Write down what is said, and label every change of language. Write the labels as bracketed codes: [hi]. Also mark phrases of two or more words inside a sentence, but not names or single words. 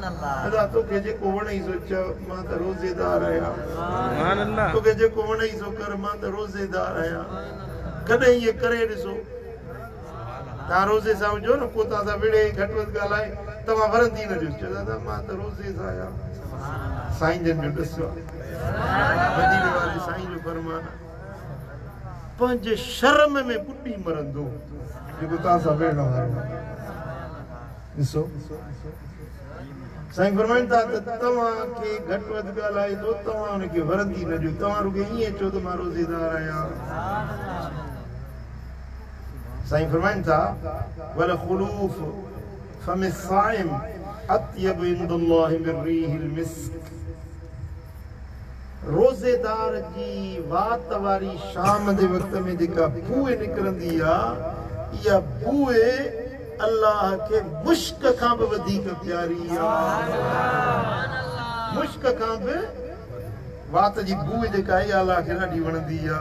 [sd] अल्लाह अदा तोखे जेको वणई सो चओ मां त रोज़ेदार आहियां [ar] سبحان الله [sd] तोखे जेको वणई सो कर मां त रोज़ेदार आहियां कॾहिं इहे करे ॾिसो तव्हां रोज़े सां हुजो न को तव्हां सां विड़े घटि वधि ॻाल्हाए तव्हां वरंदी न ॾिसो चओ दादा मां त रोज़े सां आहियां साईं जन जो ॾिसो मदीने वारे साईं जो फरमान पंहिंजे शर्म में ॿुॾी मरंदो जेको तव्हां सां विड़ण वारो ॾिसो साईं फरमाइनि था त तव्हांखे घटि वधि ॻाल्हाए थो तव्हां हुनखे वरंदी न ॾियो तव्हां रुॻो ईअं चओ त मां रोज़ेदार आहियां साईं फरमाइनि था [ar] ولخلوف فم الصائم أطيب عند الله من ريح المسك. [sd] रोज़ेदार जी वात वारी शाम दे वक्त में जेका बूए निकरंदी आ या बूए अल्लाह के मुश्क खां भी वधीक प्यारी आ। मुश्क खां भी वात जी बूए जेका आहे अल्लाह खे ॾाढी वणंदी आ।